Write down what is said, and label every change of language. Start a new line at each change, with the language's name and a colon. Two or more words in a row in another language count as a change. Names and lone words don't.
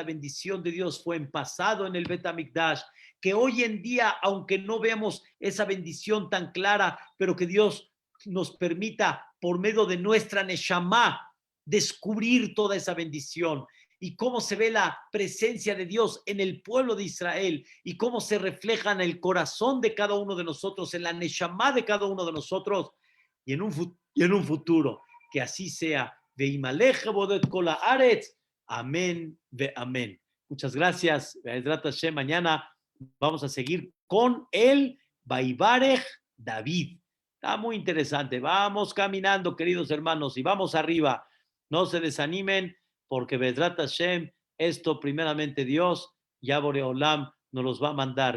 Spanish: bendición de Dios fue en pasado en el Bet HaMikdash, que hoy en día, aunque no veamos esa bendición tan clara, pero que Dios nos permita, por medio de nuestra Neshama, descubrir toda esa bendición y cómo se ve la presencia de Dios en el pueblo de Israel y cómo se refleja en el corazón de cada uno de nosotros, en la Neshama de cada uno de nosotros y en un futuro. Que así sea.
Hebrew: וימלא כבודו כל הארץ. אמן ואמן.
Spanish: Muchas gracias.
Hebrew: בעזרת השם.
Spanish: Mañana vamos a seguir con el Vaivarech David. Está muy interesante. Vamos caminando, queridos hermanos, y vamos arriba. No se desanimen, porque
Hebrew: בעזרת השם,
Spanish: esto primeramente Dios, ya Boreolam nos los va a mandar.